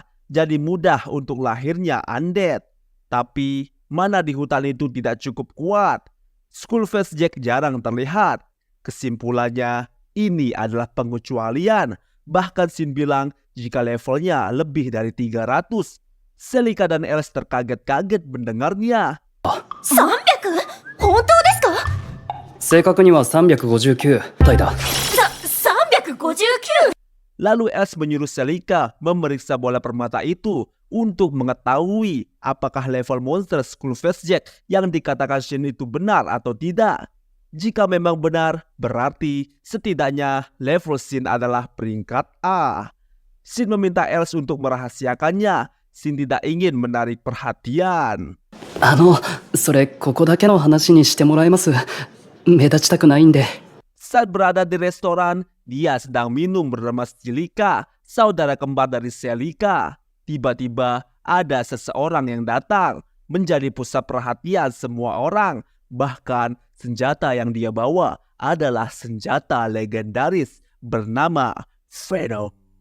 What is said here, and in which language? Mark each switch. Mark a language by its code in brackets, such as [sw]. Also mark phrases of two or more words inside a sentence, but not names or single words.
[id] Jadi mudah untuk lahirnya undead. Tapi mana di hutan itu tidak cukup kuat. Skullface Jack jarang terlihat. Kesimpulannya, ini adalah pengecualian. Bahkan Shin bilang jika levelnya lebih dari 300. Celica dan Els terkaget-kaget mendengarnya. [ja] 300？ 本当ですか？正確には359体だ。 359？ [id] Lalu Els menyuruh Celica memeriksa bola permata itu untuk mengetahui apakah level monster Skullface Jack yang dikatakan Shin itu benar atau tidak. Jika memang benar, berarti setidaknya level Shin adalah peringkat A. Shin meminta Els untuk merahasiakannya. Shin tidak ingin menarik perhatian. [ja] それここだけの話にしてもらえます？目立ちたくないんで。 [id] Saat berada di restoran, dia sedang minum bersama Celica, saudara kembar dari Celica. Tiba-tiba ada seseorang yang datang, menjadi pusat perhatian semua orang. Bahkan senjata yang dia bawa adalah senjata legendaris bernama Venom.